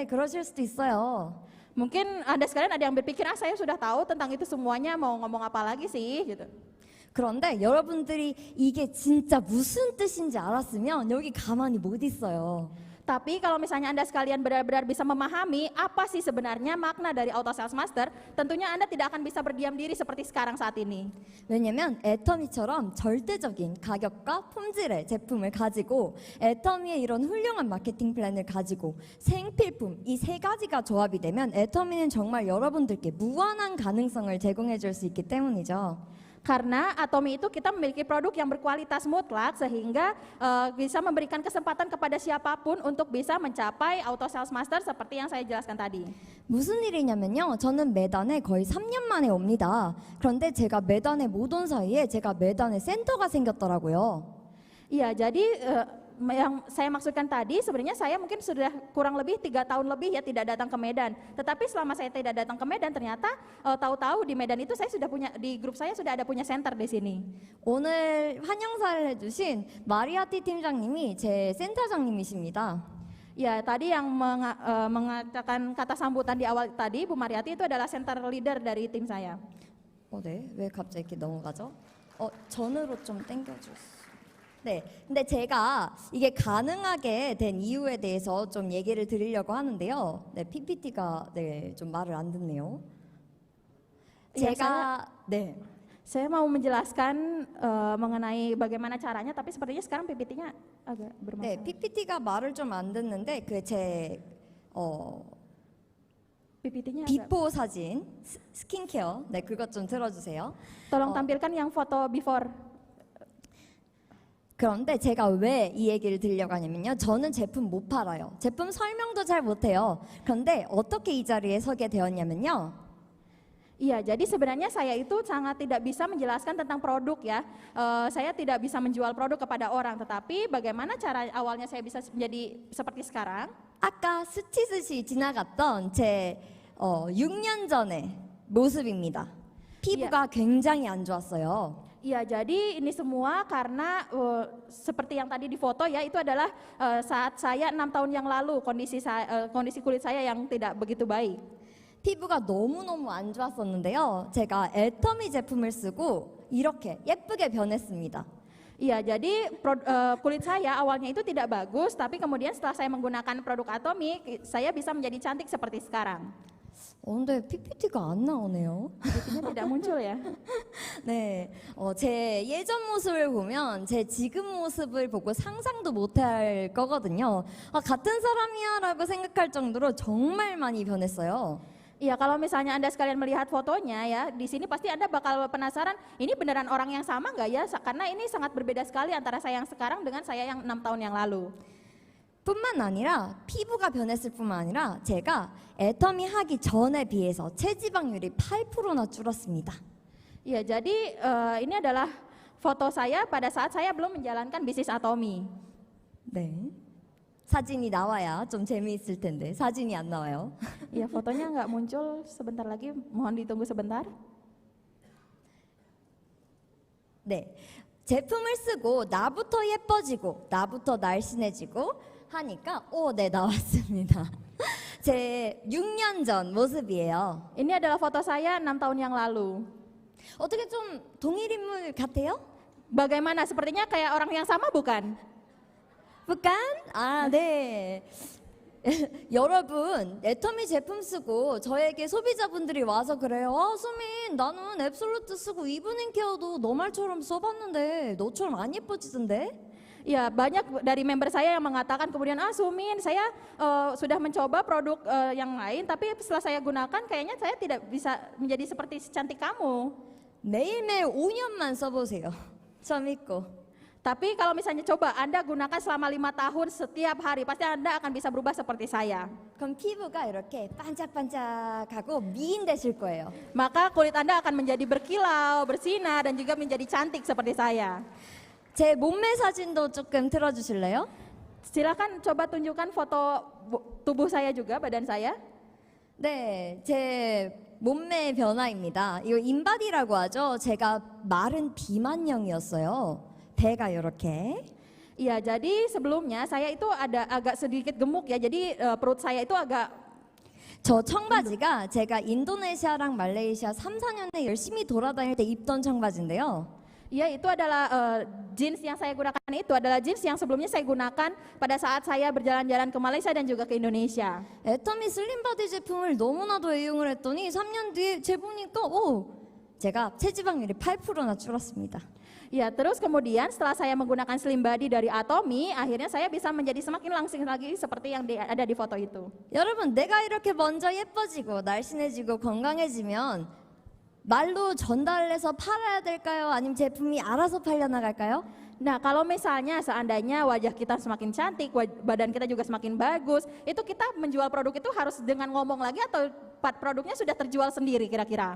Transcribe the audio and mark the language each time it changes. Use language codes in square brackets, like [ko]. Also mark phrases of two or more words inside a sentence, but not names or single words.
[ko] 그러실 수도 있어요. [id] Mungkin Anda sekalian ada yang berpikir, saya sudah tahu tentang itu semuanya, mau ngomong apa lagi sih gitu. [ko] 그런데 여러분들이 이게 진짜 무슨 뜻인지 알았으면 여기 가만히 못 있어요. [id] Tapi kalau misalnya Anda sekalian benar-benar bisa memahami apa sih sebenarnya makna dari Auto Sales Master, tentunya Anda tidak akan bisa berdiam diri seperti sekarang saat ini. [ko] 왜냐면 애터미처럼 절대적인 가격과 품질의 제품을 가지고 애터미의 이런 훌륭한 마케팅 플랜을 가지고 생필품 이 세 가지가 조합이 되면 애터미는 정말 여러분들께 무한한 가능성을 제공해 줄 수 있기 때문이죠. [id] Karena Atomi itu kita memiliki produk yang berkualitas mutlak sehingga bisa memberikan kesempatan kepada siapapun untuk bisa mencapai Auto Sales Master seperti yang saya jelaskan tadi. [ko] 무슨 일이냐면요. 저는 매단에 거의 3년 만에 옵니다. 그런데 제가 매단에 못 온 사이에 제가 매단에 센터가 생겼더라고요. [id] Iya, jadi yang saya maksudkan tadi sebenarnya saya mungkin sudah kurang lebih 3 tahun lebih ya tidak datang ke Medan. Tetapi selama saya tidak datang ke Medan ternyata tahu-tahu di Medan itu saya sudah punya, di grup saya sudah ada punya center di sini. [ko] 오늘 환영사를 해주신 마리아티 팀장님이 제 센터장님이십니다. [id] Ya, tadi yang mengatakan kata sambutan di awal tadi, Bu Mariati itu adalah [en] center leader [id] dari tim saya. [ko] 네. 왜 갑자기 이렇게 넘어가죠? 전으로 좀 당겨주세요. 네, 근데 제가 이게 가능하게 된 이유에 대해서 좀 얘기를 드리려고 하는데요. 네, PPT가 좀 말을 안 듣네요. [id] Ya, [ko] 네. [id] saya mau menjelaskan mengenai bagaimana caranya, tapi sepertinya sekarang PPT-nya agak [ko] 네, [id] bermasalah. [ko] PPT가 말을 좀 안 듣는데 [id] PPT-nya agak. [ko] 비포 사진 스킨케어 네 그것 좀 틀어주세요. [id] Tolong tampilkan yang foto before. [ko] 그런데 제가 왜 이 얘기를 드리려고 하냐면요. 저는 제품 못 팔아요. 제품 설명도 잘 못해요. 그런데 어떻게 이 자리에 서게 되었냐면요. [id] Iya, jadi sebenarnya saya itu sangat tidak bisa menjelaskan tentang produk ya. Saya tidak bisa menjual produk kepada orang, tetapi bagaimana cara awalnya saya bisa menjadi seperti sekarang? [ko] 아까 스치듯이 지나갔던 제 6년 전의 모습입니다. 피부가 굉장히 안 좋았어요. [id] Iya, jadi ini semua karena seperti yang tadi di foto ya, itu adalah saat saya 6 tahun yang lalu kondisi kulit saya yang tidak begitu baik. [ko] 피부가 너무너무 안 좋았었는데요. 제가 애터미 제품을 쓰고 이렇게 예쁘게 변했습니다. [id] Iya, jadi kulit saya awalnya itu tidak bagus, tapi kemudian setelah saya menggunakan produk Atomi, saya bisa menjadi cantik seperti sekarang. [ko] 근데 PPT가 안 나오네요. [id] PPT-nya tidak muncul ya. [ko] 네, 제 예전 모습을 보면 제 지금 모습을 보고 상상도 못할 거거든요. 같은 사람이야라고 생각할 정도로 정말 많이 변했어요. [id] Iya, kalau misalnya Anda sekalian melihat fotonya ya, di sini pasti Anda bakal penasaran, ini beneran orang yang sama nggak ya? Karena ini sangat berbeda sekali antara saya yang sekarang dengan saya yang 6 tahun yang lalu. [ko] 뿐만 아니라 피부가 변했을 뿐만 아니라 제가 애터미 하기 전에 비해서 체지방률이 8%나 줄었습니다. [id] Ya, jadi ini adalah foto saya pada saat saya belum menjalankan bisnis Atomy. [ko] 네. 사진이 나와야 좀 재미있을 텐데 사진이 안 나와요. [id] Ya, fotonya nggak muncul sebentar lagi, mohon ditunggu sebentar. [ko] 네. 제품을 쓰고 나부터 예뻐지고 나부터 날씬해지고 하니까 네, 나왔습니다. 제 6년 전 모습이에요. [id] Ini adalah foto saya 6 tahun yang lalu. [ko] 어떻게 좀 동일 인물 같아요? [id] Bagaimana? Sepertinya kayak orang yang sama bukan? [ko] 부간? 아, 네. 여러분, 애터미 제품 쓰고 저에게 소비자분들이 와서 그래요. 수민, 나는 앱솔루트 쓰고 이브닝 케어도 너 말처럼 써봤는데 너처럼 안 예뻐지던데? [id] Ya, banyak dari member saya yang mengatakan kemudian, Sumin, saya sudah mencoba produk yang lain, tapi setelah saya gunakan kayaknya saya tidak bisa menjadi seperti secantik kamu. [ko] 매일매일 5년만 써보세요. 저 믿고. [id] Tapi kalau misalnya coba Anda gunakan selama 5 tahun setiap hari, pasti Anda akan bisa berubah seperti saya. [ko] 그럼 피부가 이렇게 반짝반짝하고 미인 되실 거예요. [id] Maka kulit Anda akan menjadi berkilau, bersinar, dan juga menjadi cantik seperti saya. [ko] 제 몸매 사진도 조금 틀어주실래요? [id] Silakan coba tunjukkan foto tubuh saya juga, badan saya. [ko] 네, 제 몸매 변화입니다. 이거 인바디라고 하죠. 제가 마른 비만형이었어요. 배가 이렇게. [id] Iya, jadi sebelumnya saya itu ada agak sedikit gemuk ya, jadi perut saya itu agak. [ko] 저 청바지가 제가 인도네시아랑 말레이시아 3, 4년에 열심히 돌아다닐 때 입던 청바지인데요. [id] Ya, itu adalah jeans yang saya gunakan, itu adalah jeans yang sebelumnya saya gunakan pada saat saya berjalan-jalan ke Malaysia dan juga ke Indonesia. [ko] 애터미 슬림바디 제품을 너무나도 애용을 했더니 3년 뒤에 재보니까 제가 체지방률이 8%나 줄었습니다. [id] Ya, terus kemudian setelah saya menggunakan Slim Body dari Atomy, akhirnya saya bisa menjadi semakin langsing lagi seperti yang ada di foto itu. [ko] 여러분, 내가 이렇게 먼저 예뻐지고 날씬해지고 건강해지면 말로 전달해서 팔아야 될까요? 아니면 제품이 알아서 팔려나갈까요? [id] Nah, kalau misalnya seandainya wajah kita semakin cantik, badan kita juga semakin bagus, itu kita menjual produk itu harus dengan ngomong lagi atau produknya sudah terjual sendiri kira-kira?